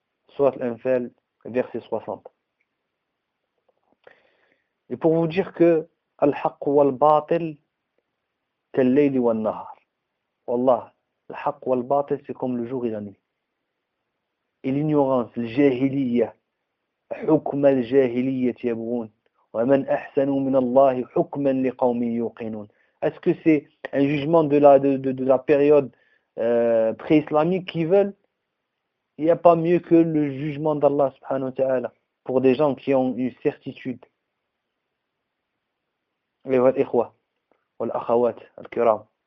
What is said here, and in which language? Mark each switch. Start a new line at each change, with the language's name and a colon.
French: Sourate l'Anfal, verset 60. Et pour vous dire que
Arabic: Al-Haqq wal-Batil, tel-Layli wal-Nahar.
French: Wallah,
Arabic: Al-Haqq wal-Batil,
French: c'est comme le jour et la nuit. Et l'ignorance,
Arabic: l'jahiliya, حكم الجاهلية يبغون ومن أحسن من الله حكما لقوم يوقنون.
French: Est-ce que c'est un jugement de la période pré-islamique qu'ils veulent? Il n'y a pas mieux que le jugement d'Allah subhanahu wa ta'ala pour des gens qui ont une certitude. Les
Arabic: ikhwa wal akhawat al kiram.